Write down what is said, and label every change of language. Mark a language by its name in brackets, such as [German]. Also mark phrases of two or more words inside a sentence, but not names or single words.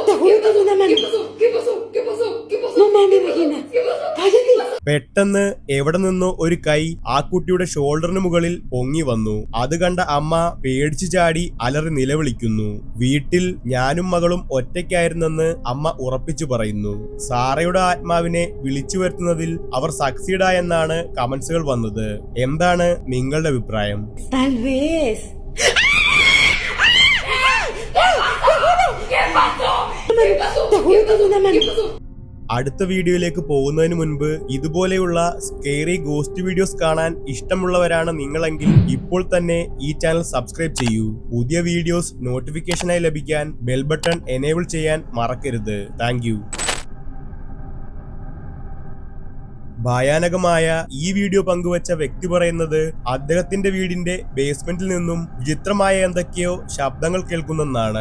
[Spanish] Te juro que es una mano. ¿Qué pasó? ¿Qué pasó? ¿Qué pasó? ¿Qué pasó? No mames, Regina. ¿Qué pasó? Cállate. [Malayalam] പെട്ടെന്ന് എവിടെ നിന്നോ ഒരു കൈ ആ കുട്ടിയുടെ ഷോൾഡറിന് മുകളിൽ പൊങ്ങി വന്നു. അത് കണ്ട അമ്മ പേടിച്ചു ചാടി അലറി നിലവിളിക്കുന്നു. വീട്ടിൽ ഞാനും മകളും ഒറ്റയ്ക്കായിരുന്നെന്ന് അമ്മ ഉറപ്പിച്ചു പറയുന്നു. സാറയുടെ ആത്മാവിനെ വിളിച്ചു വരുത്തുന്നതിൽ അവർ സക്സീഡ് ആയെന്നാണ് കമന്റ്സുകൾ വന്നത്. എന്താണ് നിങ്ങളുടെ അഭിപ്രായം? [Spanish] Tal vez. ¿Qué pasó? ¿Qué pasó? Te juro que es una mano. ¿Qué pasó? [Malayalam] അടുത്ത വീഡിയോയിലേക്ക് പോകുന്നതിന് മുൻപ് ഇതുപോലെയുള്ള [English] scary ghost videos [Malayalam] കാണാൻ ഇഷ്ടമുള്ളവരാണ് നിങ്ങളെങ്കിൽ ഇപ്പോൾ തന്നെ ഈ [English] channel subscribe [Malayalam] ചെയ്യൂ. പുതിയ വീഡിയോസ് നോട്ടിഫിക്കേഷനായി ലഭിക്കാൻ [English] bell button enable [Malayalam] ചെയ്യാൻ മറക്കരുത്. [English] thank you. [Malayalam] ഭയാനകമായ ഈ വീഡിയോ പങ്കുവച്ച വ്യക്തി പറയുന്നത് അദ്ദേഹത്തിന്റെ വീടിന്റെ ബേസ്മെന്റിൽ നിന്നും വിചിത്രമായ എന്തൊക്കെയോ ശബ്ദങ്ങൾ കേൾക്കുന്നെന്നാണ്.